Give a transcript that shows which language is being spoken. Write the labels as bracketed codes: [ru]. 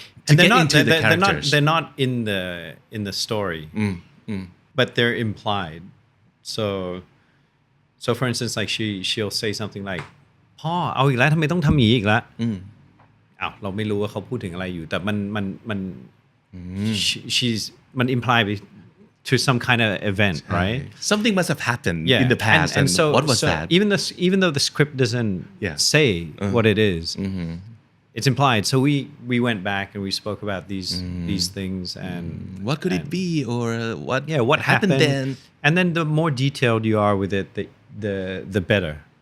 [en] And they're not in the story, but they're implied. So for instance, like she'll say something like, [th] พ่อเอาอีกแล้วทำไมต้องทำอย่างนี้อีกแล้วอ้าวเราไม่รู้ว่าเขาพูดถึงอะไรอยู่แต่มัน มัน [en] imply to some kind of event, right? Something must have happened in the past. And so what was that? Even though the script doesn't say what it is, it's implied. So we went back and we spoke about these things and what could it be or what happened then? And then the more detailed you are with it, the better.